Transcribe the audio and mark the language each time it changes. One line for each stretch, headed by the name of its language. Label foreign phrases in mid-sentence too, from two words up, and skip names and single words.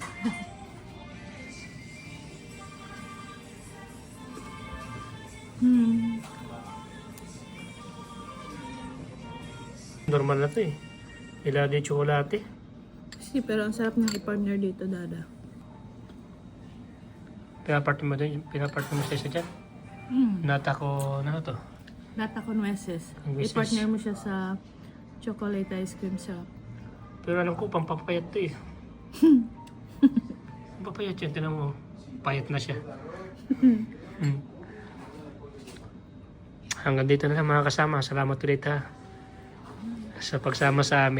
Filipino: Normal na to eh. Ilagay yung tsokolate. Si, pero ang sarap ng i-partner dito, Dada. Pinapart mo sa isa dyan. Nata ko, ano to?
Spanish: Nata con nueces. Con nueces.
Filipino: I-partner mo siya sa
English: chocolate ice cream syrup.
Filipino: Pero alam ko, pampapayat to eh. Pampapayat yan, tinan mo. Payat na siya. Hanggang dito na lang mga kasama. Salamat ulit ha. Sa pagsama sa amin.